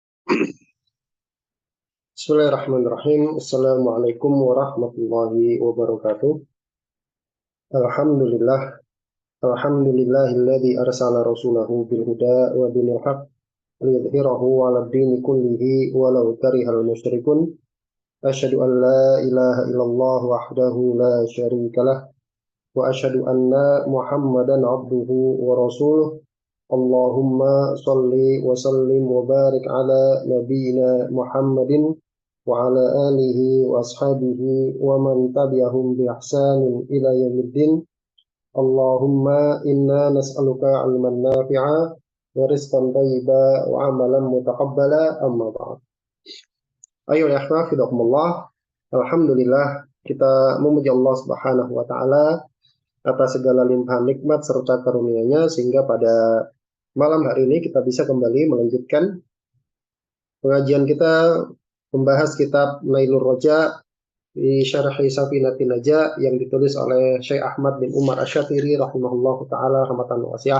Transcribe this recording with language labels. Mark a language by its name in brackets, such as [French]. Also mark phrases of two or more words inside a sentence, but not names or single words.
[Arabic] بسم الله الرحمن الرحيم. السلام عليكم ورحمة الله وبركاته. الحمد لله. الحمد لله الذي أرسل رسوله بالهدى ودين الحق ليظهره على الدين كله ولو كره المشركون. أشهد أن لا إله إلا الله وحده لا شريك له وأشهد أن محمدا عبده ورسوله. اللهم صل وسلم وبارك على نبينا محمد وعلى آله وأصحابه ومن تبعهم بإحسان إلى يوم الدين. اللهم إنا نسألك علما نافعا ورزقا طيبا وعملا متقبلا، أما بعد. [Indonesian] Ayo [Arabic] يا إخوة فداكم الله. [Indonesian] Alhamdulillah, kita memuji Allah [Arabic] سبحانه وتعالى [Indonesian] atas segala limpahan nikmat serta karunia-Nya sehingga pada malam hari ini kita bisa kembali melanjutkan pengajian kita membahas kitab Nailur Roja di Syarhi Safinatin Naja yang ditulis oleh Syekh Ahmad bin Umar Asy-Syatiri [Arabic] رحمه الله تعالى رحمة واسعة.